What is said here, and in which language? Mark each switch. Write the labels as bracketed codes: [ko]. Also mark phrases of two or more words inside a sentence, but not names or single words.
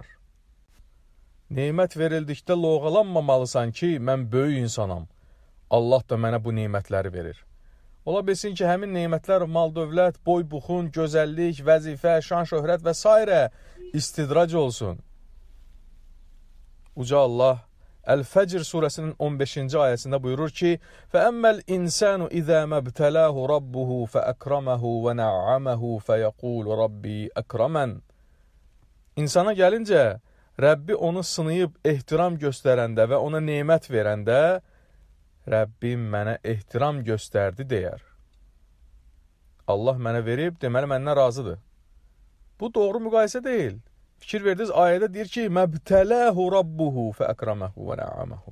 [az] Nemət verildikdə loğalanmamalısan ki, mən böyük insanam, Allah da mənə bu nemətləri verir. Ola bilsin ki, həmin nemətlər mal, dövlət, boy, buxun, gözəllik, vəzifə, şan, şöhrət və s. istidrac olsun. Uca Allah Əl-Fəcr surəsinin 15-ci ayəsində buyurur ki, [ar] فَأَمَّا الْإِنسَانُ إِذَا مَبْتَلَاهُ رَبُّهُ فَأَكْرَمَهُ وَنَعَّمَهُ فَيَقُولُ رَبِّي أَكْرَمَنْ [az] İnsana gəlincə, Rəbbi onu sınayıb ehtiram göstərəndə və ona nemət verəndə, Rəbbim mənə ehtiram göstərdi deyər. Allah mənə verib, deməli məndən razıdır. Bu doğru müqayisə deyil. Fikir verdiniz, ayədə deyir ki, [ar] مبتلاه ربه فأكرمه ونعمه.